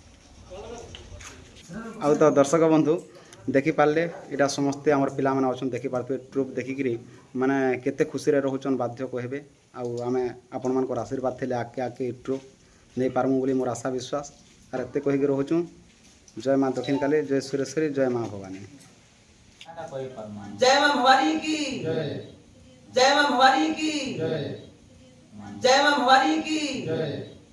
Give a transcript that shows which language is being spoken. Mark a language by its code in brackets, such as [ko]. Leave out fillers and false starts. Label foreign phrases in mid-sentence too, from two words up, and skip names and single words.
[or] ଆଉ ତ ଦର୍ଶକ ବନ୍ଧୁ ଦେଖିପାରିଲେ ଏଇଟା ସମସ୍ତେ ଆମର ପିଲାମାନେ ଅଛନ୍ତି ଦେଖିପାରୁଥିବେ ଟ୍ରୁପ୍ ଦେଖିକିରି ମାନେ କେତେ ଖୁସିରେ ରହୁଛନ୍ ବାଧ୍ୟ କହିବେ ଆଉ ଆମେ ଆପଣମାନଙ୍କର ଆଶୀର୍ବାଦ ଥିଲେ ଆଗକେ ଆଗକେ ଏ ଟ୍ରୁପ୍ ନେଇପାରମୁ ବୋଲି ମୋର ଆଶା ବିଶ୍ୱାସ ଆର୍ ଏତେ କହିକି ରହୁଛୁଁ ଜୟ ମା ଦକ୍ଷିଣକାଳୀ ଜୟ ସୁରେଶ୍ୱରୀ ଜୟ ମା ଭବାନୀ ଏଟା କହିପାରମା [hi] जय मां भवानी की जय मां भवानी की जय मां भवानी की